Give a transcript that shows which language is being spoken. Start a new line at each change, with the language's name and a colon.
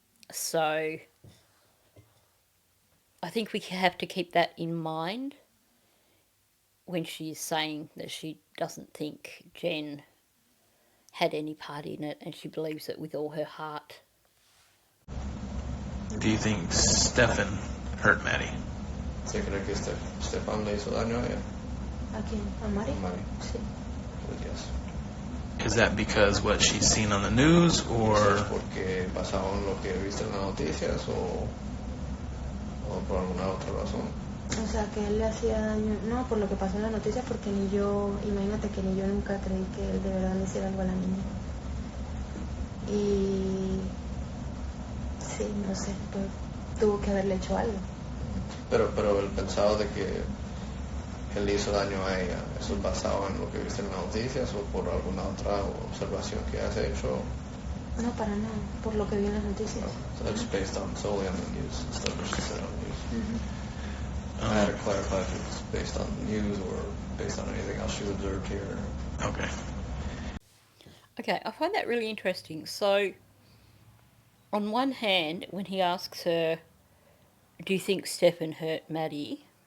English: So I think we have to keep that in mind when she's saying that she doesn't think Jenn had any part in it, and she believes it with all her heart. Do you think Stefan hurt Maddie?
Spanish: ¿Se cree que Stefan le hizo daño a ella? ¿A quién? ¿A Mari? A Mari. Sí. Pues
English: yes. Is that because what she's seen on the news,
Spanish: ¿Eso
English: or
Spanish: es porque basado en lo que viste en las noticias o por alguna otra razón? O sea, que él le hacía daño, no por lo que pasó en la noticia, porque ni yo, imagínate que ni yo nunca creí que él de verdad le hiciera algo a la niña. Y sí, no sé, pues tuvo que haberle hecho algo. Pero el pensado de que él le hizo daño a ella, ¿eso es basado en lo que viste en las noticias o por alguna otra observación que has hecho? No, para nada, por lo que vi en las noticias.
English: So it's based on solely on the news instead of just on news. Ujú. I had to clarify if it was based on the news or based on anything else she's observed here. okay? Okay, I find that really interesting. So, on one hand, when he asks her, do you think Stefan hurt Maddie?